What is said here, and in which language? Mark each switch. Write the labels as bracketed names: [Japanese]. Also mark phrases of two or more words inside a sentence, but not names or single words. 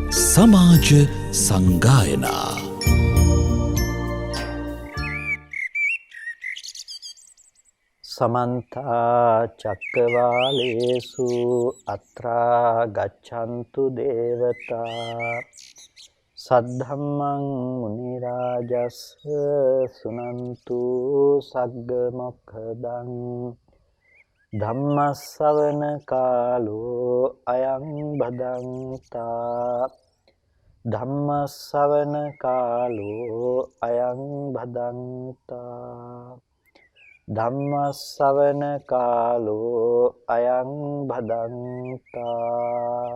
[Sinhala] සමාජ සංගායනා [Pali] समन्त चक्रवालेषु अत्रा गच्छन्तु देवता सद्धम्मं मुनि राजस् सुनन्तु सग्ग मोक्खदं धम्मස්සවන කාලෝ අයං භදන්තා ධම්මස්සවන කාලෝ අයං භදන්තා ධම්මස්සවන කාලෝ අයං භදන්තා.